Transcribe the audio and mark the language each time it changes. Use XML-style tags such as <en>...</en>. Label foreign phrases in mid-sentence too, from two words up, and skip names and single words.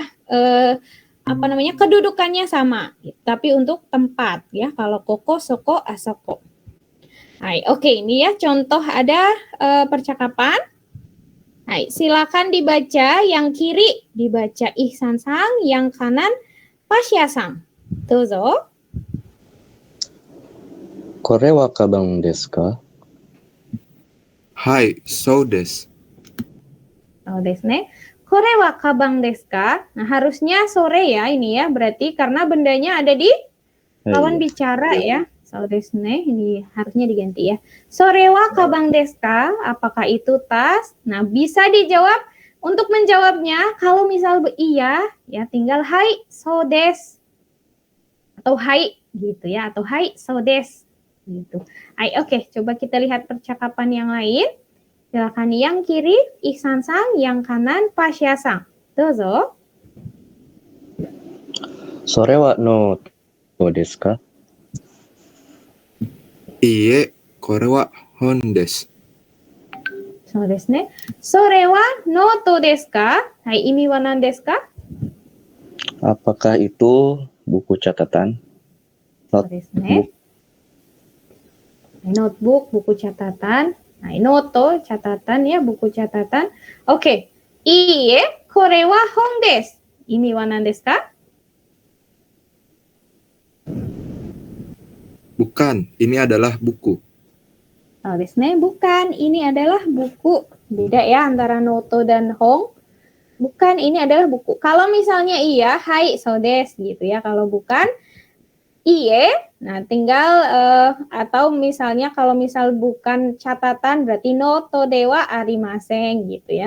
<id>Apa namanya, kedudukannya sama, tapi untuk tempat ya. Kalau</id> <ja>ここ、そこ、あそこ.</ja> <id>Hai, oke ini ya contoh ada percakapan. Hai, silakan dibaca. Yang kiri dibaca Ihsan Sang, yang kanan Pasya Sang.</id> <ja>どうぞ. これはかばんですか? はい、そうです. おお、ですね。これはかばんですか?</ja> <id>Nah, harusnya sore ya ini ya. Berarti karena bendanya ada di lawan bicara ya.</id> <ja>そうですね.</ja> <id>Ini harusnya diganti ya.</id> <ja>それはかばんですか?</ja> <id>Apakah itu tas? Nah, bisa dijawab. Untuk menjawabnya, kalau misal iya, ya tinggal</id> <ja>はいそうです.</ja> <id>Atau hai gitu ya. Atau</id> <ja>はいそうです.</ja> <id>Gitu. Hai, oke. Coba kita lihat percakapan yang lain. Silakan yang kiri Ihsan Sang, yang kanan Pasya Sang.</id> <ja>どうぞ. それはノートですか? いいえ、これは本です. そうですね. それはノートですか? はい、意味は何ですか?</ja> <id>Apakah itu buku catatan?</id> <ja>そうですね. Notebook,</ja> <id>buku catatan. Nah, noto, catatan ya, buku catatan. Oke.</id> <ja>いいえ、これは本です. 意味は何ですか?</ja> <id>Bukan, ini adalah buku.</id> <ja>おお、ですね.</ja> <id>Bukan, ini adalah buku. Beda ya antara noto dan hong. Bukan, ini adalah buku. Kalau misalnya iya,</id> <ja>はい、そうです</ja> <id>gitu ya. Kalau bukan, iye, nah tinggal atau misalnya kalau misal bukan catatan berarti</id> <ja>ノートではありません</ja> <id>gitu ya.</id>